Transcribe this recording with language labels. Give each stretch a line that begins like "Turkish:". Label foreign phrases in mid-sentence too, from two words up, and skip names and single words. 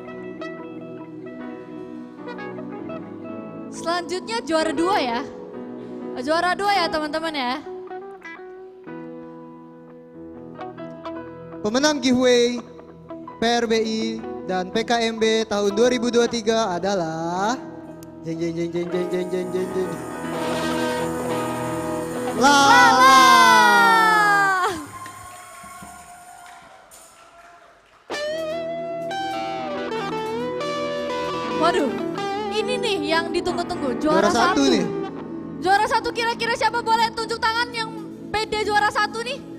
Indonesian: Selanjutnya juara 2 ya. Juara 2 ya teman-teman ya. Pemenang giveaway PRBI dan PKMB tahun 2023 adalah jeng jeng jeng jeng jeng jeng jeng jeng jeng. Lala. Waduh, ini nih yang ditunggu-tunggu, juara Juara 1 1 nih. Juara 1 kira-kira siapa, boleh tunjuk tangan yang pede juara 1 nih?